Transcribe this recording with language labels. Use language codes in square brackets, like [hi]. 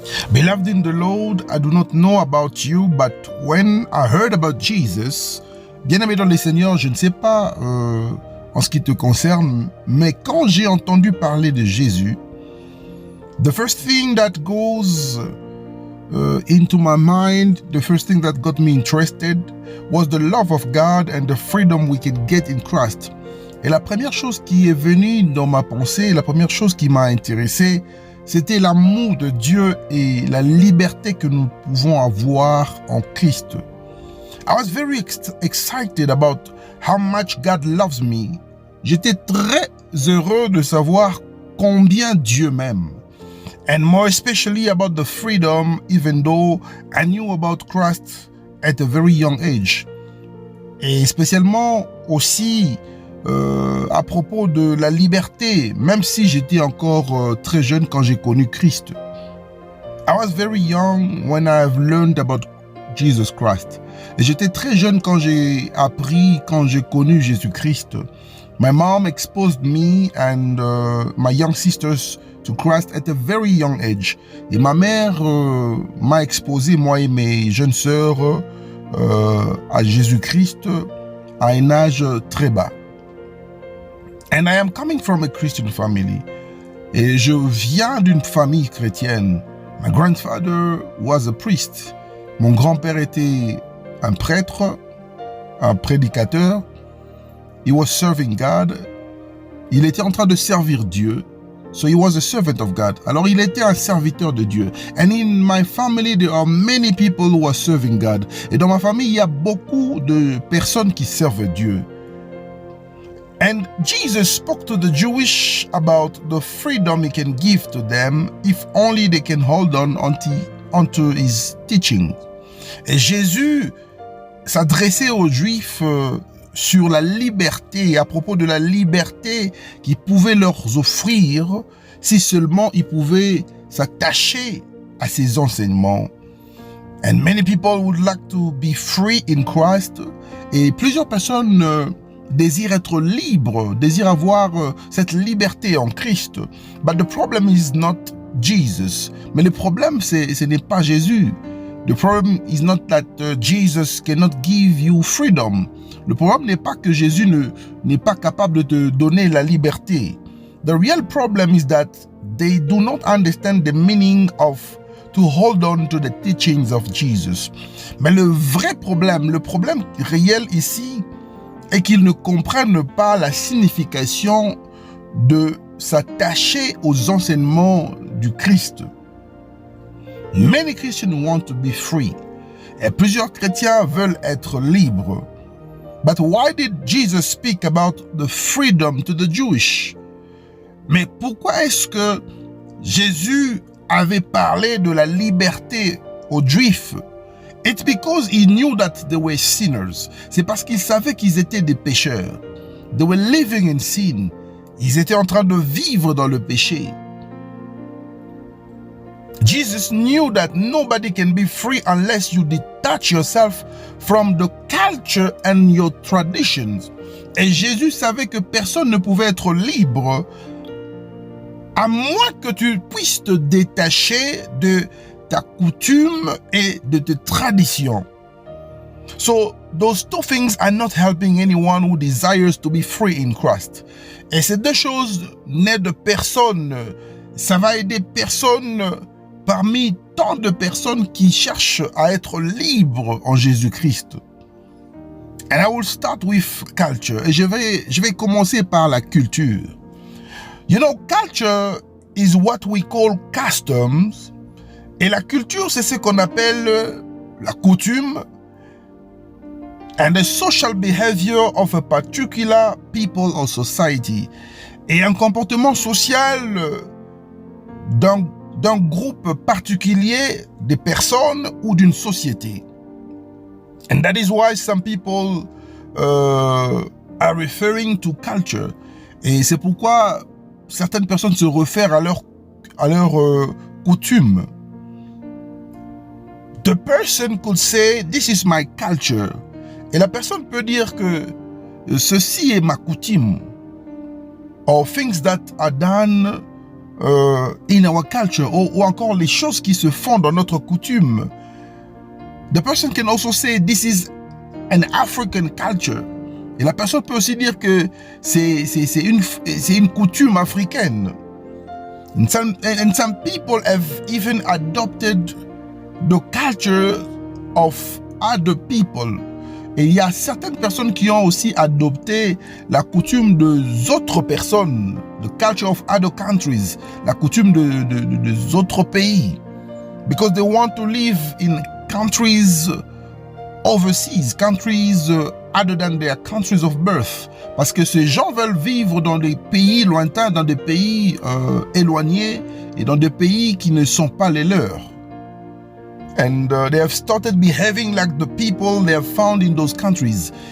[en] Beloved in the Lord, I do not know about you, but when I heard about Jesus, [fr] bien-aimé dans le Seigneur, je ne sais pas en ce qui te concerne, mais quand j'ai entendu parler de Jésus, [en] the first thing that goes into my mind, the first thing that got me interested was the love of God and the freedom we can get in Christ. [fr] Et la première chose qui est venue dans ma pensée, la première chose qui m'a intéressé, c'était l'amour de Dieu et la liberté que nous pouvons avoir en Christ. [en] I was very excited about how much God loves me. [fr] J'étais très heureux de savoir combien Dieu m'aime. [en] And more especially about the freedom, even though I knew about Christ at a very young age. [fr] Et spécialement aussi à propos de la liberté, même si j'étais encore très jeune quand j'ai connu Christ. [en] I was very young when I've learned about Jesus Christ. [fr] Et j'étais très jeune quand j'ai connu Jésus-Christ. [en] My mom exposed me and my young sisters to Christ at a very young age. [fr] Et ma mère m'a exposé, moi et mes jeunes sœurs, à Jésus-Christ à un âge très bas. [en] And I am coming from a Christian family. [fr] Et je viens d'une famille chrétienne. [en] My grandfather was a priest. [fr] Mon grand-père était un prêtre, un prédicateur. [en] He was serving God. [fr] Il était en train de servir Dieu. [en] So he was a servant of God. [fr] Alors il était un serviteur de Dieu. [en] And in my family, there are many people who are serving God. [fr] Et dans ma famille, il y a beaucoup de personnes qui servent Dieu. [en] And Jesus spoke to the Jewish about the freedom he can give to them if only they can hold on onto his teaching. [fr] Et Jésus s'adressait aux Juifs sur la liberté, à propos de la liberté qu'il pouvait leur offrir si seulement ils pouvaient s'attacher à ses enseignements. [en] And many people would like to be free in Christ. [fr] Et plusieurs personnes désirent être libres, désirent avoir cette liberté en Christ. [en] But the problem is not Jesus. [fr] Mais le problème, ce n'est pas Jésus. [en] The problem is not that Jesus cannot give you freedom. [fr] Le problème n'est pas que Jésus n'est pas capable de te donner la liberté. [en] The real problem is that they do not understand the meaning of to hold on to the teachings of Jesus. [fr] Mais le problème réel ici, est qu'ils ne comprennent pas la signification de s'attacher aux enseignements du Christ. [en] Many Christians want to be free. [fr] Et plusieurs chrétiens veulent être libres. [en] But why did Jesus speak about the freedom to the Jewish? [fr] Mais pourquoi est-ce que Jésus avait parlé de la liberté aux Juifs? [en] It's because he knew that they were sinners. [fr] C'est parce qu'il savait qu'ils étaient des pécheurs. [en] They were living in sin. [fr] Ils étaient en train de vivre dans le péché. [en] Jesus knew that nobody can be free unless you detach yourself from the culture and your traditions. [fr] Et Jésus savait que personne ne pouvait être libre à moins que tu puisses te détacher de ta coutume et de tes traditions. [en] So, those two things are not helping anyone who desires to be free in Christ. [fr] Et ces deux choses n'aident de personne. Ça va aider personne parmi tant de personnes qui cherchent à être libres en Jésus-Christ. [en] And I will start with culture. [fr] Et je vais commencer par la culture. [en] You know, culture is what we call customs. [fr] Et la culture, c'est ce qu'on appelle la coutume [en] and the social behavior of a particular people or society. [fr] Et un comportement social d'un groupe particulier de personnes ou d'une société. [en] And that is why some people are referring to culture. [fr] Et c'est pourquoi certaines personnes se réfèrent à leur coutume. [en] The person could say, this is my culture. [fr] Et la personne peut dire que ceci est ma coutume. [en] Or things that are done in our culture. [fr] Ou encore les choses qui se font dans notre coutume. [en] The person can also say, this is an African culture. [fr] Et la personne peut aussi dire que c'est une coutume africaine. [en] And some people have even adopted the culture of other people. [fr] Et il y a certaines personnes qui ont aussi adopté la coutume des autres personnes, [en] the culture of other countries, [fr] la coutume des autres pays. [en] Because they want to live in countries overseas, countries other than their countries of birth. [fr] Parce que ces gens veulent vivre dans des pays lointains, dans des pays éloignés et dans des pays qui ne sont pas les leurs. [en] And they have started behaving like the people they have found in those countries.